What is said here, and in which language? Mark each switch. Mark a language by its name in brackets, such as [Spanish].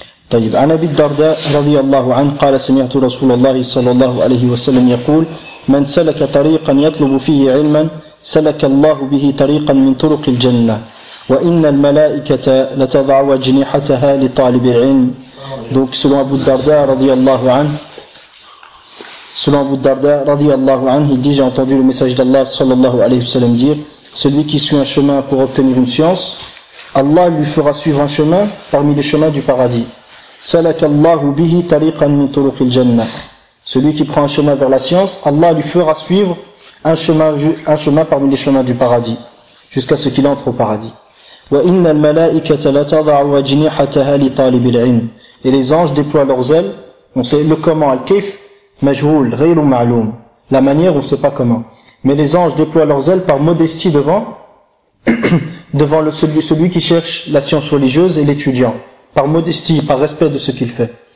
[Arabic] طيب عن أبي الدرداء رضي الله عنه قال سمعت رسول الله صلى الله عليه وسلم يقول من سلك طريقا يطلب فيه علما سلك الله به طريقا من طرق الجنة وإن الملائكة لتضع أجنحتها لطالب العلم. [French] Donc selon Abu Darda رضي الله عنه, selon Abu Darda رضي الله عنه, il dit j'ai entendu le message d'Allah صلى الله عليه وسلم dire celui qui suit un chemin pour obtenir une science, Allah lui fera suivre un chemin parmi les chemins du paradis. [Arabic] سلك الله به طريقا من طرق الجنة. [French] Celui qui prend un chemin vers la science, Allah lui fera suivre un chemin parmi les chemins du paradis, jusqu'à ce qu'il entre au paradis. [Arabic] وإن الملائكة لتضع أجنحتها لطالب العلم. [French] Et les anges déploient leurs ailes. On sait le comment, [Arabic] الكيف مجهول غير معلوم. [French] La manière, on ne sait pas comment. Mais les anges déploient leurs ailes par modestie devant devant celui qui cherche la science religieuse et l'étudiant. Par modestie, par respect de ce qu'il fait.